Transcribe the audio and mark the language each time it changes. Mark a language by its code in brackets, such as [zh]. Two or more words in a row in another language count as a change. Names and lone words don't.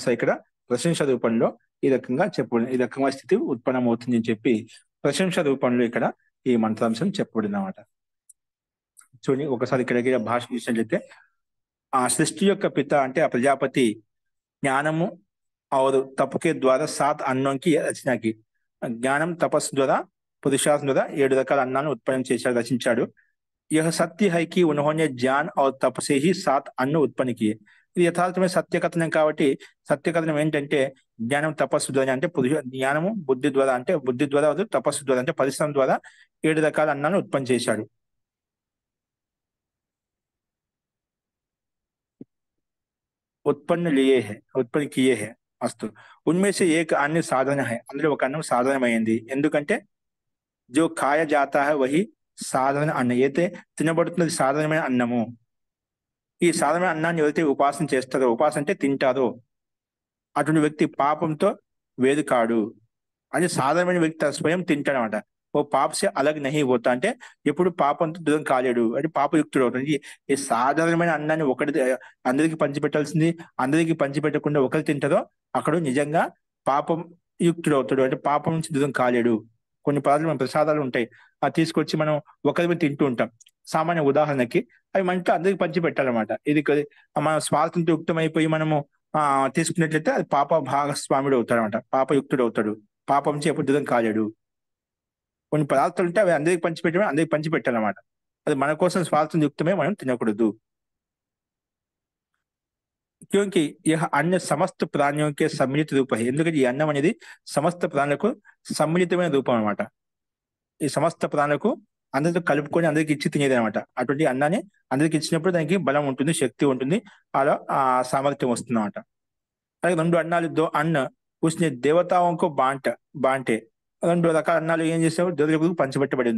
[te] ఇక్కడ ప్రశంస రూపంలో ఈ రకంగా ఈ రకంగా స్థితి ఉత్పన్నమవుతుంది అని చెప్పి ప్రశంస రూపంలో ఇక్కడ ఈ మంత్రాంశం చెప్పబడింది అన్నమాట. చూడండి ఒకసారి ఇక్కడ భాష చూసినట్లయితే ఆ సృష్టి యొక్క పిత అంటే ఆ ప్రజాపతి జ్ఞానము [hi] और तप के द्वारा 7 अन्नों की रचना की. [te] జ్ఞానం తపస్సు ద్వారా పురుషార్థం ద్వారా 7 రకాల అన్నాలను ఉత్పన్నం చేశాడు, రచించాడు. [hi] यह सत्य है कि उन्होंने ज्ञान और तप से ही 7 अन्न उत्पन्न किए. [te] ఇది యథార్థమైన సత్యకథనం కాబట్టి సత్యకథనం ఏంటంటే జ్ఞానం తపస్సు ద్వారా అంటే జ్ఞానము బుద్ధి ద్వారా అంటే బుద్ధి ద్వారా తపస్సు ద్వారా అంటే పరిశ్రమ ద్వారా 7 రకాల అన్నాలను ఉత్పన్నం చేశాడు. [hi] उत्पन्न किए है अस्तु उनमें से एक अन्य साधन है. [te] అందులో ఒక అన్నం సాధనమైంది. ఎందుకంటే [hi] जो खाया जाता है वही [te] సాధన అన్నం. అయితే తినబడుతున్నది సాధనమైన అన్నము. ఈ సాధనమైన అన్నాన్ని ఎవరైతే ఉపాసన చేస్తారో, ఉపాసన అంటే తింటారో, అటువంటి వ్యక్తి పాపంతో వేరు కాడు. అని సాధారణమైన వ్యక్తి స్వయం తింటాడనమాట. [hi] वो पाप से अलग नहीं होता [te] అంటే ఎప్పుడు పాపంతో దూరం కాలేడు, అంటే పాపయుక్తుడు అవుతాడు. ఈ సాధారణమైన అన్నాన్ని అందరికి పంచిపెట్టాల్సింది అందరికి పంచిపెట్టకుండా ఒకరు తింటారో అక్కడ నిజంగా పాపం యుక్తుడు అవుతాడు, అంటే పాపం నుంచి దూరం కాలేడు. కొన్ని పదార్థాలు మన ప్రసాదాలు ఉంటాయి, అది తీసుకొచ్చి మనం ఒకరి మీద తింటూ ఉంటాం. సామాన్య ఉదాహరణకి అవి మనకి అందరికి పంచి పెట్టాలన్నమాట. ఇది మన స్వార్థంతో యుక్తమైపోయి మనము తీసుకున్నట్లయితే అది పాప భాగస్వాముడు అవుతాడు అనమాట, పాపయుక్తుడు అవుతాడు, పాపం నుంచి ఎప్పుడు దూరం కాలేడు. కొన్ని పదార్థాలు ఉంటే అవి అందరికి పంచిపెట్టడం, అందరికి పంచిపెట్టాలన్నమాట. అది మన కోసం స్వార్థం యుక్తమే, మనం తినకూడదు. [hi] क्योंकि यह अन्न समस्त प्राणियों के सम्मिलित रूप है. [te] ఎందుకంటే ఈ అన్నం అనేది సమస్త ప్రాణులకు సమ్మిళితమైన రూపం అనమాట. ఈ సమస్త ప్రాణులకు అందరితో కలుపుకొని అందరికి ఇచ్చి తినేది అనమాట. అటువంటి అన్నాన్ని అందరికి ఇచ్చినప్పుడు దానికి బలం ఉంటుంది, శక్తి ఉంటుంది, అలా ఆ సామర్థ్యం వస్తుంది అనమాట. అలాగే 2 అన్నాలు [hi] दो अन्न उसने देवताओं को बांटे [te] 2 రకాల అన్నాలు ఏం చేసావు దేవతలకు పంచబెట్టబడింది.